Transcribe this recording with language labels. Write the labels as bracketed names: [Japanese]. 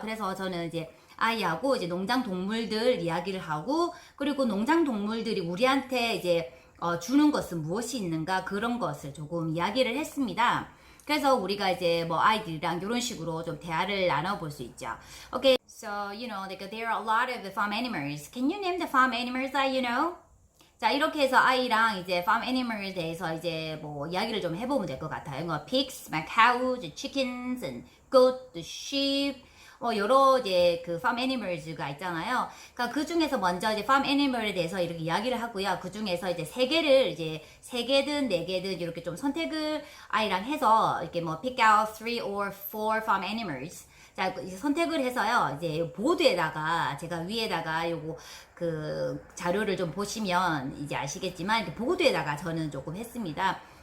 [Korean] 그래서 저는 이제 아이하고 이제 농장 동물들 이야기를 하고 그리고 농장 동물들이 우리한테 이제 주는 것은 무엇이 있는가 그런 것을 조금 이야기를 했습니다. 그래서 우리가 이제 뭐 아이들이랑 이런 식으로 좀 대화를 나눠볼 수 있죠. [English] Okay, so you know, like there are a lot of the farm animals. Can you name the farm animals that you know? [Korean] 자, 이렇게 해서 아이랑 이제 farm animal에 대해서 이제 뭐 이야기를 좀 해보면 될 것 같아요. [English] 뭐 pigs, my cows, chickens, and goat, the sheep. [Korean] 여러 이제 그 farm animals가 있잖아요. 그러니까 그 중에서 먼저 이제 farm animal에 대해서 이렇게 이야기를 하고요. 그 중에서 이제 3개든 4개든 이렇게 좀 선택을 아이랑 해서 이렇게 뭐 [English] pick out 3 or 4 farm animals. [Korean] 자, 이제 선택을 해서요. 이제 보드에다가 제가 위에다가 요거 그 자료를 좀 보시면 이제 아시겠지만 이렇게 보드에다가 저는 조금 했습니다.